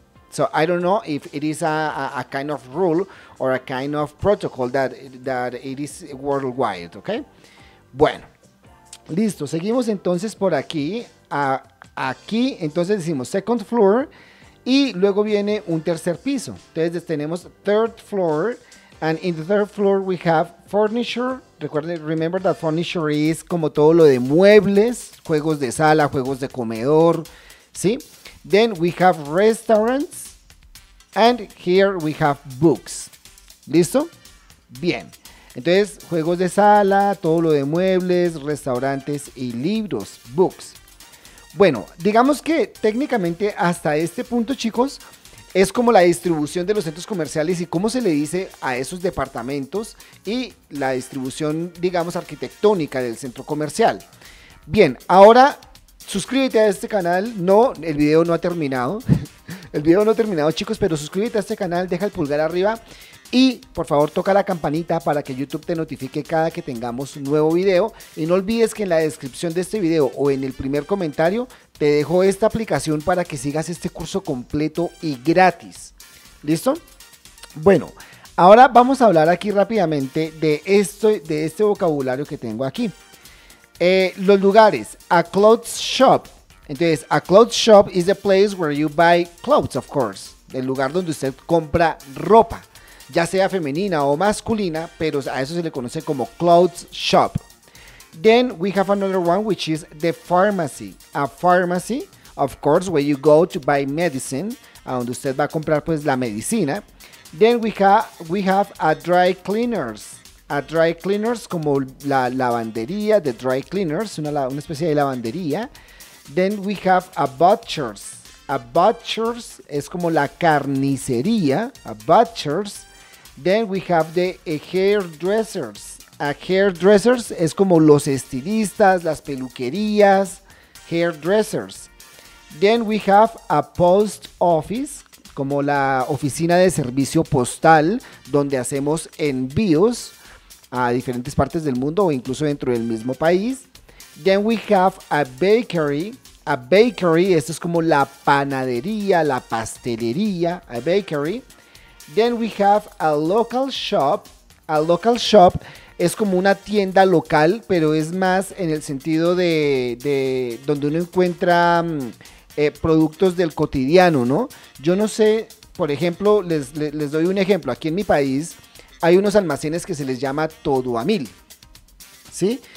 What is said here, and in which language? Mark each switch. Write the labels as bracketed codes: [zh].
[en] So I don't know if it is a kind of rule or a kind of protocol that it is worldwide, [es] ¿ok? Bueno. Listo, seguimos entonces por aquí, aquí entonces decimos [en] second floor [es] y luego viene un tercer piso. Entonces tenemos [en] third floor and in the third floor we have furniture. Remember that furniture is [es] como todo lo de muebles, juegos de sala, juegos de comedor, ¿sí? [en] Then we have restaurants and here we have books. [es] ¿Listo? Bien. Entonces, juegos de sala, todo lo de muebles, restaurantes y libros, [en] books. [es] Bueno, digamos que técnicamente hasta este punto, chicos, es como la distribución de los centros comerciales y cómo se le dice a esos departamentos y la distribución, digamos, arquitectónica del centro comercial. Bien, ahora suscríbete a este canal. No, el video no ha terminado. El video no ha terminado, chicos, pero suscríbete a este canal, deja el pulgar arriba y por favor toca la campanita para que YouTube te notifique cada que tengamos un nuevo video. Y no olvides que en la descripción de este video o en el primer comentario te dejo esta aplicación para que sigas este curso completo y gratis. ¿Listo? Bueno, ahora vamos a hablar aquí rápidamente de este vocabulario que tengo aquí. Los lugares, [en] a clothes shop. [es] Entonces, [en] a clothes shop is the place where you buy clothes, of course. [es] El lugar donde usted compra ropa, ya sea femenina o masculina, pero a eso se le conoce como [en] clothes shop. Then we have another one, which is the pharmacy. A pharmacy, of course, where you go to buy medicine, [es] a donde usted va a comprar pues la medicina. [en] Then we have a dry cleaners. A dry cleaners, [es] como la lavandería [en] de dry cleaners, [es] una especie de lavandería. [en] Then we have a butchers. A butchers [es] es como la carnicería. [en] A butchers. Then we have the hairdressers. A hairdressers [es] es como los estilistas, las peluquerías. [en] Hairdressers. Then we have a post office, [es] como la oficina de servicio postal, donde hacemos envíos a diferentes partes del mundo o incluso dentro del mismo país. [en] Then we have a bakery. A bakery, [es] esto es como la panadería, la pastelería, [en] a bakery. Then we have a local shop. A local shop [es] es como una tienda local, pero es más en el sentido de donde uno encuentra productos del cotidiano, ¿no? Yo no sé, por ejemplo, les doy un ejemplo. Aquí en mi país hay unos almacenes que se les llama todo a mil, ¿sí?